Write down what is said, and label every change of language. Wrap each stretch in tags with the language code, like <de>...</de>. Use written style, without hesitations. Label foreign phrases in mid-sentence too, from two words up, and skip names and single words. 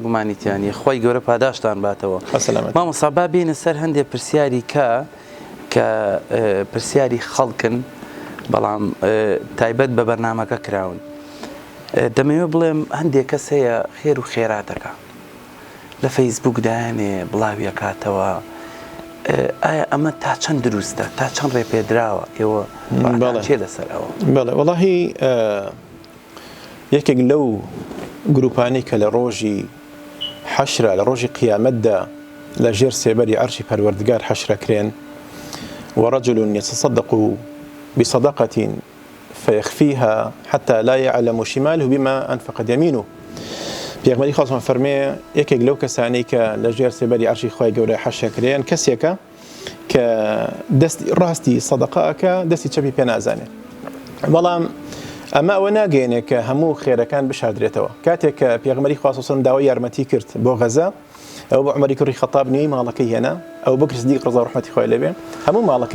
<ckb>گومانیتیانی خۆی گەورە پاداشتان باتەوە مامۆستا با بینە سەر هەندێک پرسیاری کە پرسیاری خەڵکن بەڵام تایبەت بە بەرنامەکە کراون دەمەوێت بڵێم هەندێک کەس هەیە خێر و خێراتەکە لە فەیسبوک دایانێ بڵاوی کاتەوە ئایا ئەمە تا چەند دروستە تا چەند ڕێپێدراوە ئێوە چێ لەسەر ئەوە بەڵێ وەڵاهی یەکێک لەو گروپانی کە لە ڕۆژی حەشرە لە ڕۆژی قیامەتدا لە ژێر سێبەری عەرشی پەروەردگار حەشرەکرێن</ckb> <ar>ورجل يتصدق بصدقة فيخفيها حتى لا يعلم شماله بما أنفقت يمينه</ar> <ckb>پێغمبەری خۆشمان فەرمێ یەکێک لەو کەسانەی کە لە ژێر سێبەری عەرشی خۆی گەورەی حەشرەکرێن کەسێکە کە دەستی ڕاستی سەدەقەکە دەستی چەپی پێ نازانێت بەڵام ئەمە ئەوە ناگەێنێ کە هەموو خێرەکان بشاردرێتەوە کاتێک کە پێغمبەری خوا</ckb> <ar>صلی الله علیه و سلم</ar> <ckb>داوای یارمەتی کرد بۆ غەزە ئەو بۆ عومەری کوڕی خەتاب نوێی ماڵەکەی هێنا ئەو بەکر سیدیق ڕەضا ڕەحمەتی خۆی لێبێ هەموو ماڵەکەی</ckb>